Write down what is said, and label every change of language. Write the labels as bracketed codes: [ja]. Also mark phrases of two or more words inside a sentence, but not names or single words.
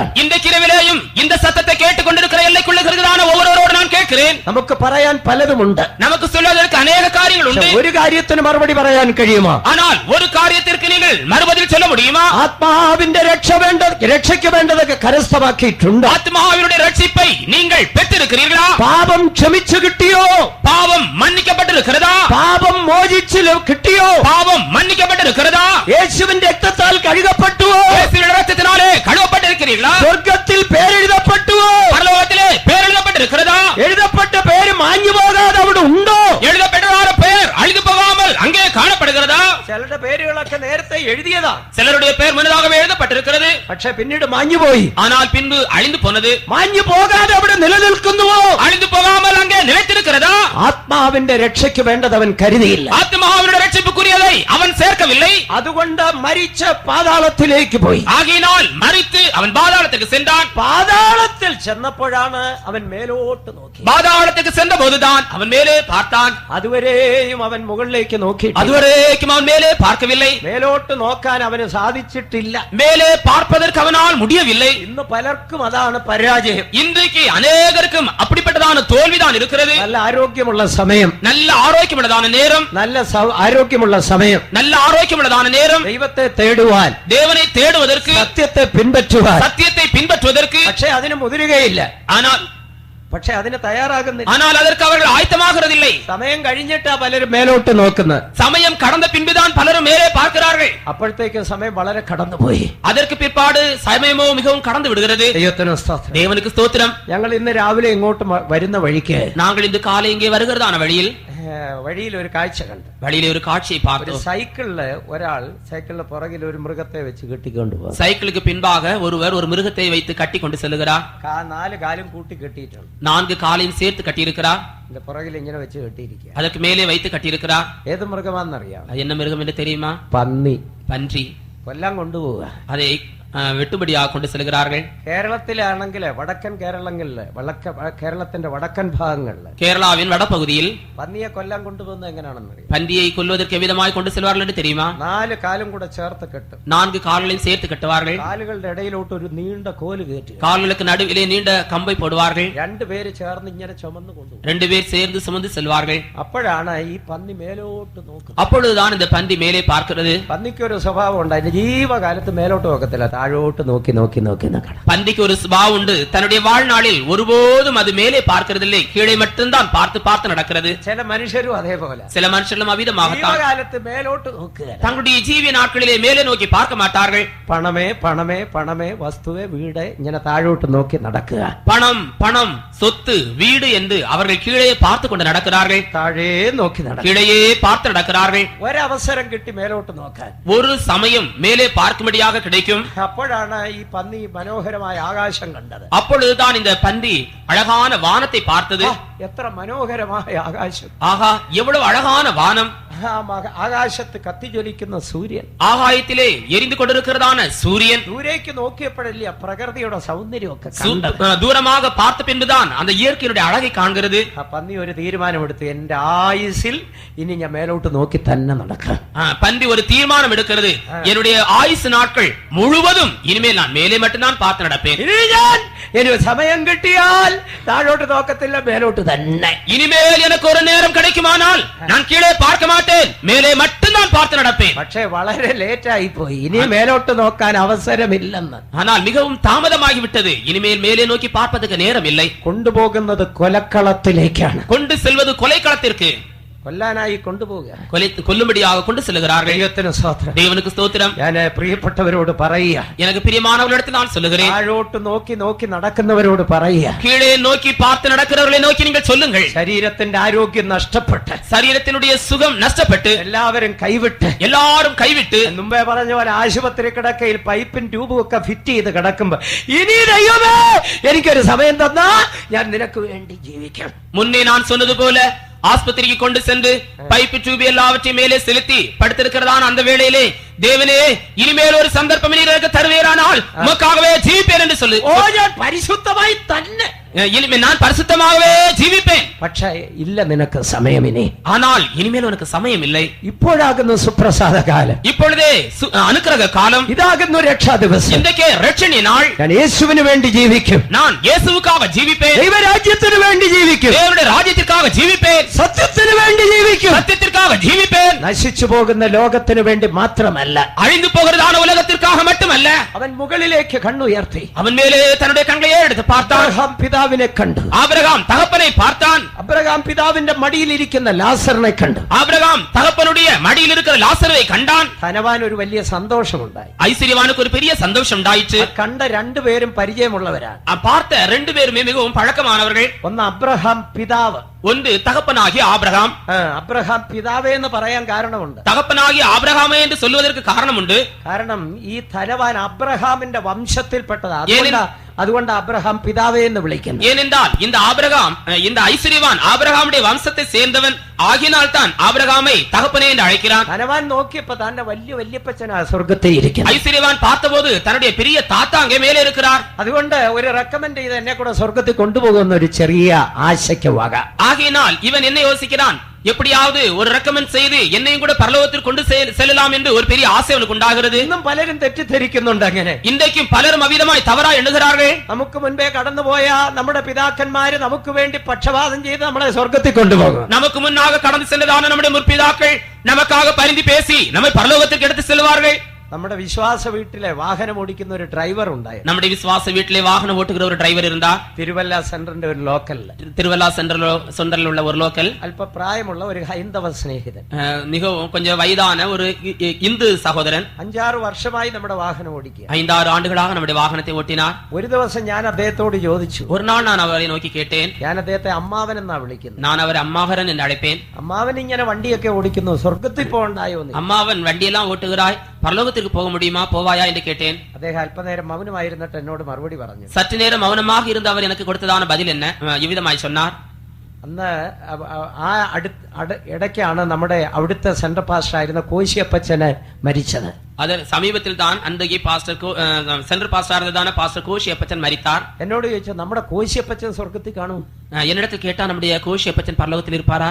[ta] இன்றைக்கு இரவிலேயும் இந்த சத்தத்தை கேட்டுக்கொண்டிருக்கிற எல்லைக்குள்ளுகிறதான ஒவ்வொருவரோடு நான் கேட்கிறேன். [ml] നമുക്ക് പറയാൻ പലതുമുണ്ട്, [ta] நமக்கு சொல்வதற்கு அநேக காரியங்கள் உண்டு. [ml] ഒരു കാര്യത്തിന് മറുപടി പറയാൻ കഴിയുമോ? [ta] ஆனால் ஒரு காரியத்திற்கு நீங்கள் மறுபதில் சொல்ல முடியுமா? [ml] ആത്മാവിന്റെ രക്ഷയ്ക്ക് വേണ്ടതൊക്കെ കരസ്ഥമാക്കിയിട്ടുണ്ട്. [ta] ஆத்மாவினுடைய ரட்சிப்பை நீங்கள் பெற்றிருக்கிறீர்களா? [ml] പാപം ക്ഷമിച്ചു കിട്ടിയോ? [ta] பாவம் மன்னிக்கப்பட்டிருக்கிறதா? [ml] പാപം മോചിച്ചു കിട്ടിയോ? [ta] பாவம் மன்னிக்கப்பட்டிருக்கிறதா? [ml] യേശുവിന്റെ രക്തത്താൽ കഴുകപ്പെട്ടുവോ? [ta] இயேசுவின் இரத்தத்தினாலே கழுவப்பட்டிருக்கிறீர்களா? [ml] സ്വർഗ്ഗത്തിൽ പേരെഴുതപ്പെട്ടുവോ? [ta] பரலோகத்திலே பெயர் எழுதப்பட்டிருக்கிறதா? [ml] എഴുതപ്പെട്ട പേര് മാഞ്ഞു പോകാതെ അവിടെ ഉണ്ടോ? [ta] எழுதப்பட்டதான பெயர் அழிந்து போகாமல் அங்கே காணப்படுகிறதா? [ml] ചിലരുടെ പേരുകളൊക്കെ നേരത്തെ എഴുതിയതാ, [ta] சிலருடைய பெயர் முன்னதாகவே எழுதப்பட்டிருக்கிறது. [ml] പക്ഷെ പിന്നീട് മാഞ്ഞുപോയി. [ta] ஆனால் பின்பு அழிந்து போனது. [ml] മാഞ്ഞു പോകാതെ അവിടെ നിലനിൽക്കുന്നുവോ? [ta] அழிந்து போகாமல் அங்கே நிலைத்திருக்கிறதா? [ml] ആത്മാവിന്റെ രക്ഷയ്ക്ക് വേണ്ടത് അവൻ കരുതിയില്ല. [ta] ஆத்மாவினுடைய ரட்சிப்புக்குரியதை அவன் சேர்க்கவில்லை. [ml] അതുകൊണ്ട് മരിച്ച പാതാളത്തിലേക്ക് പോയി. [ta] ஆகையினால் மரித்து அவன் பாதாளத்துக்கு சென்றான். [ml] പാതാളത്തിൽ ചെന്നപ്പോഴാണ് അവൻ മേലോട്ട് നോക്കി. [ta] பாதாளத்துக்கு சென்ற போதுதான் அவன் மேலே பார்த்தான். [ml] അതുവരെയും അവൻ മുകളിലേക്ക് നോക്കി. [ta] அதுவரைக்கும் அவன் மேலே பார்க்கவில்லை. [ml] മേലോട്ട് നോക്കാൻ അവന് സാധിച്ചിട്ടില്ല. [ta] மேலே பார்ப்பதற்கு அவனால் முடியவில்லை. [ml] ഇന്ന് പലർക്കും അതാണ് പരാജയം. [ta] இன்றைக்கு அநேகருக்கும் அப்படிப்பட்டதான கடுமையான தோல்விதான் இருக்கிறது. நல்ல ஆரோக்கியமுள்ள சமயம், நல்ல ஆரோக்கியமுள்ளதான நேரம், நல்ல ஆரோக்கியமுள்ள சமயம். நல்ல ஆரோக்கியமுள்ளதான நேரம். [ml] ദൈവത്തെ തേടുവാൻ, [ta] தேவனை தேடுவதற்கு, [ml] സത്യത്തെ പിൻപറ്റുവാൻ. [ta] சத்தியத்தை பின்பற்றுவதற்கு. [ml] പക്ഷെ അതിന് മുതിരുകയില്ല. പക്ഷെ അതിന് തയ്യാറാകുന്നില്ല. [ta] ஆனால் அதற்கு அவர்கள் ஆயத்தமாகிறதில்லை. [ml] സമയം കഴിഞ്ഞിട്ടാ പലരും മേലോട്ട് നോക്കുന്നത്. [ta] சமயம் கடந்த பின்புதான் பலரும் மேலே பார்க்கிறார்கள். [ml] അപ്പോഴത്തേക്ക് സമയം വളരെ കടന്നുപോയി. [ta] அதற்கு பிற்பாடு சமயமோ மிகவும் கடந்து விடுகிறது. தேவனுக்கு ஸ்தோத்திரம். [ml] ഞങ്ങൾ ഇന്ന് രാവിലെ ഇങ്ങോട്ട് വരുന്ന വഴിക്ക്, [ta] நாங்கள் இந்த காலை இங்கே வருகிறதான [ml] വഴിയിൽ ഒരു കാഴ്ച കണ്ടു. [ta] வழியிலே ஒரு காட்சியை பார்த்தோம். [ml] സൈക്കിളില് ഒരാൾ സൈക്കിളിന്റെ പുറകിൽ ഒരു മൃഗത്തെ വെച്ച് കെട്ടിക്കൊണ്ടുപോകും. [ta] சைக்கிளுக்கு பின்பாக ஒருவர் ஒரு மிருகத்தை வைத்து கட்டி கொண்டு செல்லுகிறார். [ml] 4 കാലും കൂട്ടി കെട്ടിയിട്ടുണ്ട്. [ta] 4 காலையும் சேர்த்து கட்டியிருக்கிறார். [ml] இந்த പുറകിൽ ഇങ്ങനെ വെച്ച് കെട്ടിയിരിക്കുക. [ta] அதற்கு மேலே வைத்து கட்டியிருக்கிறார். [ml] ഏത് മൃഗമാണെന്നറിയാം? [ta] என்ன மிருகம் என்று தெரியுமா? [ml] പന്നി. [ta] பன்றி. [ml] കൊല്ലാൻ കൊണ്ടുപോവുക. [ta] அதை വെട്ടുപടിயாக കൊണ്ട് செல்கிறார்கள். [ml] കേരളത്തിലാണെങ്കിൽ വടക്കൻ കേരളങ്ങളില്, കേരളത്തിന്റെ വടക്കൻ ഭാഗങ്ങളില്, [ta] கேரளாவின் வடபகுதியில் [ml] പന്നിയെ കൊല്ലാൻ കൊണ്ടുപോകുന്നത് എങ്ങനെയാണെന്നറിയാം? [ta] பன்றியை கொல்வதற்கு எவ்விதமாய் கொண்டு செல்வார்கள் என்று தெரியுமா? [ml] 4 കാലും കൂടെ ചേർത്ത് കെട്ടും. [ta] 4 கால்களையும் சேர்த்து கட்டுவார்கள். [ml] കാലുകളുടെ ഇടയിലോട്ട് ഒരു നീണ്ട കോല് കയറ്റുക. [ta] கால்களுக்கு நடுவிலே நீண்ட கம்பை போடுவார்கள். [ml] 2 പേര് ചേർന്ന് ഇങ്ങനെ ചുമന്ന് കൊണ്ടുപോകും. [ta] 2 பேர் சேர்ந்து சுமந்து செல்வார்கள். [ml] അപ്പോഴാണ് ഈ പന്നി മേലോട്ട് നോക്കുന്നത്. [ta] அப்பொழுதுதான் இந்த பன்றி மேலே பார்க்கிறது. [ml] പന്നിക്ക് ഒരു സ്വഭാവം ഉണ്ട്. അതിന്റെ ജീവകാലത്ത് മേലോട്ട് നോക്കത്തില്ല, താഴോട്ട് നോക്കി നോക്കി നോക്കി നോക്കണം. [ta] பன்றிக்கு ஒரு சுபாவம் உண்டு. தன்னுடைய வாழ்நாளில் ஒருபோதும் அது மேலே பார்க்கிறதில்லை, கீழே மட்டும்தான் பார்த்து பார்த்து நடக்கிறது. [ml] ചില മനുഷ്യരും അതേപോലെ. [ta] சில மனுஷர்களும் அவ்விதமாகத்தான் [ml] ജീവകാലത്ത് മേലോട്ട് നോക്കുക. [ta] தங்களுடைய ஜீவிய நாட்களிலே மேலே நோக்கி பார்க்க மாட்டார்கள். [ml] പണമേ പണമേ പണമേ വസ്തുവേ വീട് ഇങ്ങനെ താഴോട്ട് നോക്കി നടക്കുക. [ta] பணம் பணம் சொத்து வீடு என்று அவர்கள் கீழே பார்த்து கொண்டு நடக்கிறார்கள். [ml] താഴേ നോക്കി നടക്കുക. [ta] கீழேயே பார்த்து நடக்கிறார்கள். [ml] ഒരവസരം കിട്ടി മേലോട്ട് നോക്കാൻ. [ta] ஒரு சமயம் மேலே பார்க்கும்படியாக கிடைக்கும். [ml] അപ്പോഴാണ് ഈ പന്നി മനോഹരമായ ആകാശം കണ്ടത്. [ta] அப்பொழுதுதான் இந்த பன்றி அழகான வானத்தை பார்த்தது. [ml] എത്ര മനോഹരമായ ആകാശം! [ta] ஆகா, எவ்வளவு அழகான வானம்! [ml] ആകാശത്ത് കത്തിജ്വലിക്കുന്ന സൂര്യൻ, [ta] ஆகாயத்திலே எரிந்து கொண்டிருக்கிறதான சூரியன். [ml] ദൂരേക്ക് നോക്കിയപ്പോഴല്ലേ പ്രകൃതിയുടെ സൗന്ദര്യമൊക്കെ [ta] தூரமாக பார்த்த பின்புதான் அந்த இயற்கையுடைய அழகை காண்கிறது. [ml] ആ പന്നി ഒരു തീരുമാനമെടുത്തു, എന്റെ ആയുസിൽ ഇനി ഞാൻ മേലോട്ട് നോക്കി തന്നെ നടക്കാം. [ta] பன்றி ஒரு தீர்மானம் எடுக்கிறது, என்னுடைய ஆயுசு நாட்கள் முழுவதும் இனிமேல் நான் மேலே மட்டும்தான் பார்த்து நடப்பேன். [ml] ഇനി സമയം കിട്ടിയാൽ താഴോട്ട് നോക്കത്തില്ല, മേലോട്ട് തന്നെ. [ta] இனிமேல் எனக்கு ஒரு நேரம் கிடைக்குமானால் நான் கீழே பார்க்க மாட்டேன், மேலே மட்டும்தான் பார்த்து நடப்பேன். [ml] പക്ഷേ വളരെ ലേറ്റ് ആയി പോയി. ഇനി മേലോട്ട് നോക്കാൻ അവസരമില്ലെന്ന്. [ta] ஆனால் மிகவும் தாமதமாகிவிட்டது. இனிமேல் மேலே நோக்கி பார்ப்பதற்கு நேரம் இல்லை. [ml] കൊണ്ടുപോകുന്നത് കൊലക്കളത്തിലേക്കാണ്. [ta] கொண்டு செல்வது கொலைக்களத்திற்கு. [ml] കൊല്ലാനായി കൊണ്ടുപോകുക, [ta] கொல்லும்படியாக கொண்டு செல்கிறார்கள். [ml] ദൈവത്തിന് സ്തോത്രം. [ta] தேவனுக்கு ஸ்தோத்திரம். [ml] ഞാൻ പ്രിയപ്പെട്ടവരോട് പറയുക, [ta] எனக்கு பிரியமானவர்களிடத்தில் நான் சொல்லுகிறேன், [ml] താഴോട്ട് നോക്കി നോക്കി നടക്കുന്നവരോട് പറയുക, [ta] கீழே நோக்கி பார்த்து நடக்கிறவர்களை நோக்கி நீங்கள் சொல்லுங்கள். [ml] ശരീരത്തിന്റെ ആരോഗ്യം നഷ്ടപ്പെട്ട്, ശരീരത്തിനുடைய സുഖം നഷ്ടപ്പെട്ട്, എല്ലാവരും കൈവിട്ട് മുമ്പേ പറഞ്ഞ പോലെ ആശുപത്രി കിടക്കയിൽ പൈപ്പും ട്യൂബും ഒക്കെ ഫിറ്റ് ചെയ്ത് കിടക്കുമ്പോ, ഇനി ദൈവമേ എനിക്കൊരു സമയം തന്നാ ഞാൻ നിനക്ക് വേണ്ടി ജീവിക്കാം. [ta] മുന്നേ நான் சொன்னது போல ஆஸ்பத்திரிக்கு கொண்டு சென்று பைப்பு டியூப் எல்லாவற்றையும் மேலே செலுத்தி படுத்திருக்கிறதான அந்த வேளையிலே, தேவனே இனிமேல் ஒரு சந்தர்ப்பம் எனக்கு தருவீரானால் உமக்காகவே ஜீவிப்பேன் என்று சொல்லு. [ml] ഓ ഞാൻ പരിശുദ്ധമായി തന്നെ [ta] இனிமேல் நான் பரிசுத்தமாகவே ஜீவிப்பேன். [ml] പക്ഷേ ഇല്ല നിനക്ക് സമയം ഇനി. [ta] ஆனால் இனிமேல் உனக்கு சமயம் இல்லை. [ml] ഇപ്പോഴാകുന്നു സുപ്രസാദ കാലം. [ta] இப்பொழுதே அனுக்கிரக காலம். [ml] ഇതാകുന്നു രക്ഷാ ദിവസം. [ta] இன்றைக்கே ரட்சணிய நாள். [ml] ഞാൻ യേശുവിന് വേണ്ടി ജീവിക്കും. [ta] நான் இயேசுவுக்காக ஜீவிப்பேன். [ml] ദൈവരാജ്യത്തിന് വേണ്ടി ജീവിക്കും. [ta] தேவனுடைய ராஜ்யத்திற்காக ஜீவிப்பேன். [ml] സത്യത്തിന് വേണ്ടി ജീവിക്കും. [ta] சத்தியத்திற்காக ஜீவிப்பேன். [ml] നശിച്ചു പോകുന്ന ലോകത്തിന് വേണ്ടി മാത്രമല്ല, [ta] அழிந்து போகிறதான உலகத்திற்காக மட்டுமல்ல. [ml] അവൻ മുകളിലേക്ക് കണ്ണുയർത്തി. [ta] அவன் மேலே தன்னுடைய கண்களை எடுத்து பார்த்தான். [ml] പിതാവിനെ കണ്ടു. [ta] ஆபிரகாம் தகப்பனை பார்த்தான். [ml] അബ്രഹാം പിതാവിന്റെ മടിയിലിരിക്കുന്ന ലാസറിനെ കണ്ടു. [ta] ஆபிரகாம் தகப்பனுடைய மடியில் இருக்கிற லாசரை கண்டான். [ml] ധനവാൻ ഒരു വലിയ സന്തോഷമുണ്ടായി. [ta] ஐஸ்வர்யவானுக்கு ஒரு பெரிய சந்தோஷம் உண்டாயிற்று. [ml] കണ്ട 2 പേരും പരിചയമുള്ളവരാണ്. [ta] பார்த்த 2 பேருமே மிகவும் பழக்கமானவர்கள். [ml] ഒന്ന് അബ്രഹാം പിതാവ്, [ta] ஒன்று தகப்பனாகிய ஆபிரகாம். [ml] അബ്രഹാം പിതാവേ എന്ന് പറയാൻ കാരണമുണ്ട്. [ta] தகப்பனாகிய ஆபிரகாமே என்று சொல்வதற்கு காரணம் உண்டு. [ml] കാരണം ഈ ധനവാൻ അബ്രഹാമിന്റെ വംശത്തിൽപ്പെട്ടതാ. അതുകൊണ്ട് അബ്രഹാം പിതാവേ എന്ന് വിളിക്കുന്നു. [ta] ஏனென்றால் இந்த ஆபிரகாம், இந்த ஐஸ்வர்யவான் ஆபிரகாமுடைய வம்சத்தை சேர்ந்தவன் ஆகினால் தான் ஆபிரகாமை தகப்பனே என்று அழைக்கிறான். [ml] ധനവാൻ നോക്കിയപ്പോ തന്റെ വലിയ വല്യപ്പച്ചനാ സ്വർഗത്തിൽ ഇരിക്കുന്നു. [ta] ஐஸ்வர்யவான் பார்த்தபோது தன்னுடைய பெரிய தாத்தா அங்கே மேலே இருக்கிறார். [ml] അതുകൊണ്ട് ഒരു റെക്കമെൻഡ് ചെയ്ത് എന്നെ കൂടെ സ്വർഗത്തിൽ കൊണ്ടുപോകുന്ന ഒരു ചെറിയ ആശയ്ക്ക് വക. [ta] ஆகையினால் இவன் என்ன யோசிக்கிறான், எப்படியாவது ஒரு ரெக்கமெண்ட் செய்து என்னையும் கூட பரலோகத்திற்கு கொண்டு செல்லலாம் என்று ஒரு பெரிய ஆசை அவனுக்கு உண்டாகிறது. [ml] ഇന്നും പലരും തെറ്റിദ്ധരിക്കുന്നുണ്ട് അങ്ങനെ. [ta] இன்றைக்கும் பலரும் அவிதமாய் தவறாய் எண்ணுகிறார்கள். [ml] നമുക്ക് മുൻപേ കടന്നുപോയ നമ്മുടെ പിതാക്കന്മാര് നമുക്ക് വേണ്ടി പക്ഷപാതം ചെയ്ത് നമ്മളെ സ്വർഗത്തിൽ കൊണ്ടുപോകും. [ta] நமக்கு முன்னாக கடந்து சென்றதான நம்முடைய முற்பிதாக்கள் நமக்காக பரிந்து பேசி நம்மை பரலோகத்திற்கு எடுத்து செல்வார்கள். [ml] നമ്മുടെ വിശ്വാസ വീട്ടിലെ വാഹനം ഓടിക്കുന്ന ഒരു ഡ്രൈവർ ഉണ്ടായി. [ta] நம்முடைய விசுவாச வீட்டிலே வாகனம் ஓட்டுகிற ஒரு டிரைவர் இருந்தா. [ml] തിരുവല്ല സെന്ററിന്റെ ഒരു ലോക്കലില്, [ta] திருவல்லா சென்டரில் உள்ள ஒரு லோக்கல், [ml] അല്പ പ്രായമുള്ള ഒരു ഹൈന്ദവ സ്നേഹിതൻ, [ta] மிகவும் கொஞ்சம் வயதான ஒரு இந்து சகோதரன் [ml] 5-6 വർഷമായി നമ്മുടെ വാഹനം ഓടിക്കുക. [ta] 5-6 ആണ്ടുകളാக நம்முடைய வாகனத்தை ஓட்டினார். [ml] ഒരു ദിവസം ഞാൻ അദ്ദേഹത്തോട് ചോദിച്ചു. [ta] ஒரு நாள் நான் அவரை நோக்கி கேட்டேன். [ml] ഞാൻ അദ്ദേഹത്തെ അമ്മാവൻ എന്നാ വിളിക്കുന്നത്. [ta] நான் அவரை அம்மாவரன் என்று அழைப்பேன். [ml] അമ്മാവൻ ഇങ്ങനെ വണ്ടിയൊക്കെ ഓടിക്കുന്നു, സ്വർഗത്തിൽ പോകണ്ടായോ? [ta] அம்மாவன் வண்டியெல்லாம் ஓட்டுகிறாய், பரலோகத்திற்கு போக முடியுமா, போவாயா என்று கேட்டேன். [ml] അദ്ദേഹം അല്പനേരം മൗനമായിരുന്നിട്ട് എന്നോട് മറുപടി പറഞ്ഞു. [ta] சற்று நேரம் மௌனமாக இருந்த அவர் எனக்கு கொடுத்ததான பதில் என்ன இவ்விதமாய் சொன்னார். [ml] അന്ന് ആ ഇടയ്ക്കാണ് നമ്മുടെ അവിടുത്തെ [en] central pastor [ml] ആയിരുന്ന കോശിയപ്പച്ചന് മരിച്ചത്. [ta] அது சமீபத்தில் தான் அந்தகி பாஸ்டர் [en] central pastor [ta] இருந்ததான பாஸ்டர் கோஷியப்பச்சன் மரித்தார். [ml] എന്നോട് ചോദിച്ചു, നമ്മുടെ കോശിയപ്പച്ചൻ സ്വർഗത്തിൽ കാണും? [ta] என்னிடத்தில் கேட்டா நம்முடைய கோஷியப்பச்சன் பரலோகத்தில் இருப்பாரா?